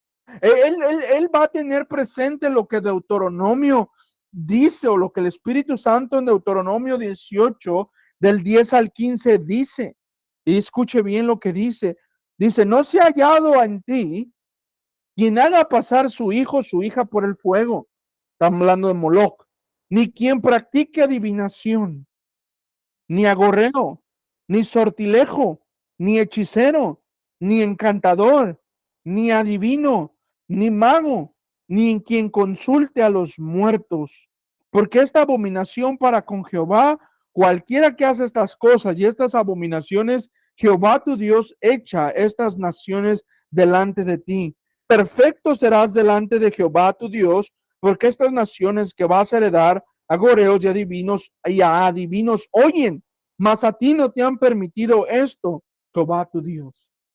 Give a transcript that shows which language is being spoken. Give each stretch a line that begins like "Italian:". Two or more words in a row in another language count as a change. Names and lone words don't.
Spanish: Él va a tener presente lo que Deuteronomio dice o lo que el Espíritu Santo en Deuteronomio 18 del 10 al 15 dice. Y escuche bien lo que dice. Dice, no se ha hallado en ti quien haga pasar su hijo o su hija por el fuego. Estamos hablando de Moloch. Ni quien practique adivinación, ni agorreo, ni sortilejo, ni hechicero, ni encantador, ni adivino, ni mago, ni en quien consulte a los muertos. Porque esta abominación para con Jehová, cualquiera que hace estas cosas y estas abominaciones, Jehová tu Dios echa estas naciones delante de ti. Perfecto serás delante de Jehová tu Dios, porque estas naciones que vas a heredar agoreos y a adivinos oyen, mas a ti no te han permitido esto, Jehová tu Dios.